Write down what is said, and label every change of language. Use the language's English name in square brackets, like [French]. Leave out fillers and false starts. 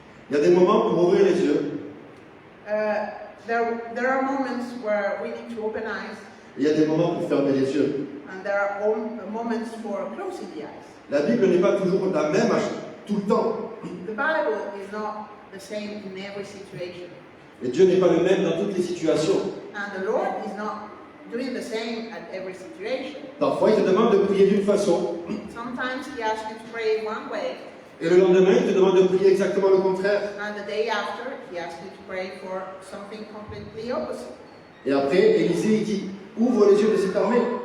[French] Il y a des moments pour ouvrir les yeux. [English] There are moments where we need to open eyes, [French] Et il y a des moments pour fermer les yeux. [English] and there are moments for closing the eyes. [French] La Bible n'est pas toujours la même tout le temps. [English] The Bible is not the same in every situation. [French] Et Dieu n'est pas le même dans toutes les situations. [English] And the Lord is not doing the same at every situation. [French] Parfois, il te demande de prier d'une façon, [English] Sometimes He asks you to pray one way, [French] et le lendemain, il te demande de prier exactement le contraire. [English] and the day after, He asks you to pray for something completely opposite. [French] Et après, Élisée, il dit, ouvre les yeux de cette armée.